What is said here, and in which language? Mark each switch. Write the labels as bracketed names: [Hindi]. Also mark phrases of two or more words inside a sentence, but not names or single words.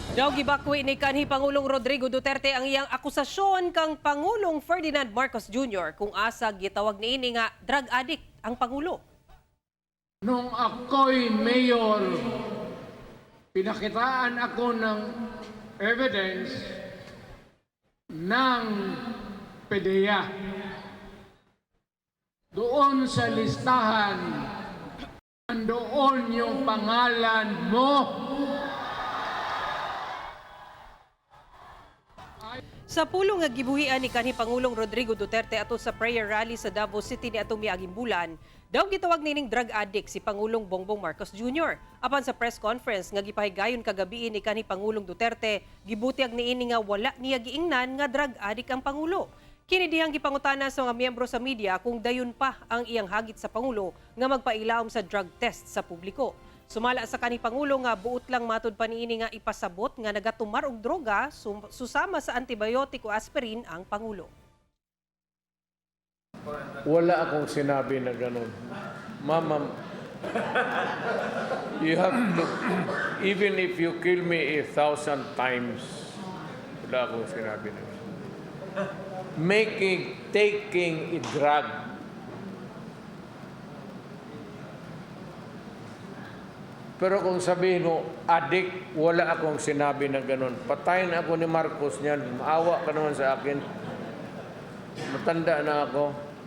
[Cebuano] Daw gibakwi ni kanhi Pangulong Rodrigo Duterte ang iyang akusasyon kang Pangulong Ferdinand Marcos Jr. kung asa gitawag niini nga [English] drug addict [Cebuano] ang Pangulo. [Filipino] Nung ako'y mayor, pinakitaan ako ng evidence ng PDEA. Doon sa listahan, nandoon yung pangalan mo. [Cebuano] Sa pulong nga gibuhian ni kanhi Pangulong Rodrigo Duterte ato sa [English] prayer rally [Cebuano] sa Davao City ni atong miaging bulan, daw gitawag nining [English] drug addict [Cebuano] si Pangulong Bongbong Marcos Jr. Apan sa [English] press conference [Cebuano] nga gipahigayon kagabi ni kanhi Pangulong Duterte, gibutiag niini nga wala niya giingnan nga [English] drug addict [Cebuano] ang Pangulo. Kini dihang gipangutana sa mga miyembro sa media kung dayon pa ang iyang hagit sa Pangulo nga magpailawom sa [English] drug test [Cebuano] sa publiko. Sumala sa kanhi Pangulo nga buot lang matud pa niini nga ipasabot nga nagatumar og droga susama sa antibiotic o aspirin ang Pangulo. [Filipino] Wala akong sinabi na ganun. Mama, [English] you have to, even if you kill me 1,000 times, [Filipino] wala akong sinabi na ganun. [English] Taking a drug, [Filipino] pero kung sabihin mo, addict, wala akong sinabi na ganun. Patayin ako ni Marcos niyan. Maawa ka naman sa akin. Matanda na ako.